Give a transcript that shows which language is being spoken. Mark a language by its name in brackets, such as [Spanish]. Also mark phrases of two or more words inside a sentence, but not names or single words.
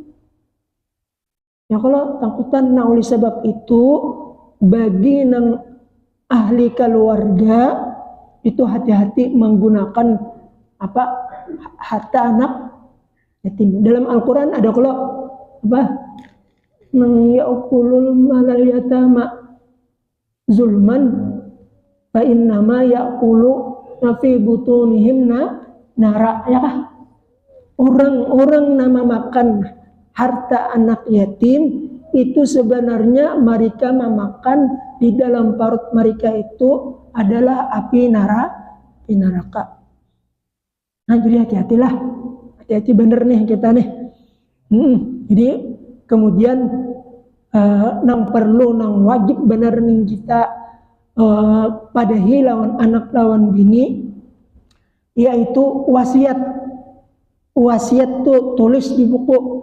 [Indonesian] Ya kalau takutan, nah oleh sebab itu bagi nang ahli keluarga itu hati-hati menggunakan harta anak yatim. Dalam Al-Quran ada kalau nang [Arabic] يأكلون أموال اليتامى ظلما فإنما يأكلون في بطونهم نارا, [Indonesian] ya kah? Orang-orang nama makan harta anak yatim itu sebenarnya mereka memakan di dalam perut mereka itu adalah api neraka. Nah, jadi hati-hatilah, hati-hati bener nih kita nih. [Banjar] Jadi kemudian nang perlu nang wajib bener nih kita padahi lawan anak lawan bini, yaitu wasiat. [Indonesian] Wasiat tuh tulis di buku.